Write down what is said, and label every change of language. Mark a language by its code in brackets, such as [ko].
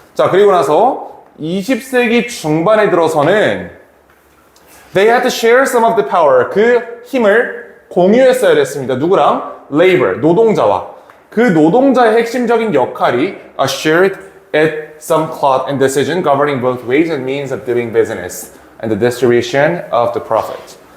[ko] 자, 그리고 나서 20세기 중반에 들어서는 [en] they had to share some of the power. [ko] 그 힘을 공유했어야 됐습니다. 누구랑? labor, 노동자와. 그 노동자의 핵심적인 역할이 [en] shared at some clout and decision governing both ways and means of doing business and the distribution of the profit.